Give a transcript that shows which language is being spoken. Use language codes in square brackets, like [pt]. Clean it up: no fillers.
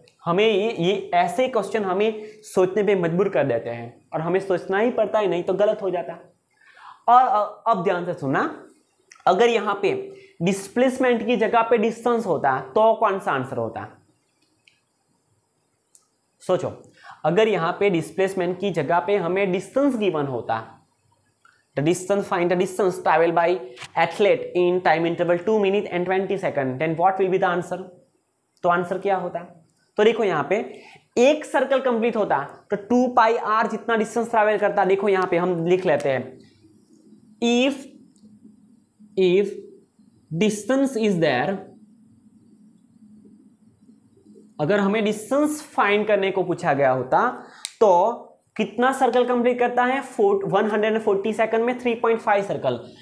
[hi] हमें ये ऐसे क्वेश्चन हमें सोचने पे मजबूर कर देते हैं, और हमें सोचना ही पड़ता है, नहीं तो गलत हो जाता। और अब ध्यान से सुनना, अगर यहाँ पे डिस्प्लेसमेंट की जगह पे डिस्टेंस होता तो कौन सा आंसर होता? सोचो, अगर यहाँ पे डिस्प्लेसमेंट की जगह पे हमें डिस्टेंस गिवन होता, [en] the distance, find the distance traveled by athlete in time interval 2 minutes and 20 seconds, then what will be the answer? [hi] तो आंसर क्या होता? तो देखो यहाँ पे एक सर्कल कंप्लीट होता तो 2 पाई r जितना डिस्टेंस ट्रैवल करता। देखो यहाँ पे हम लिख लेते हैं, [en] if distance is there, [hi] अगर हमें डिस्टेंस फाइंड करने को पूछा गया होता तो कितना सर्कल कंप्लीट करता है, 140 सेकंड में 3.5 सर्कल।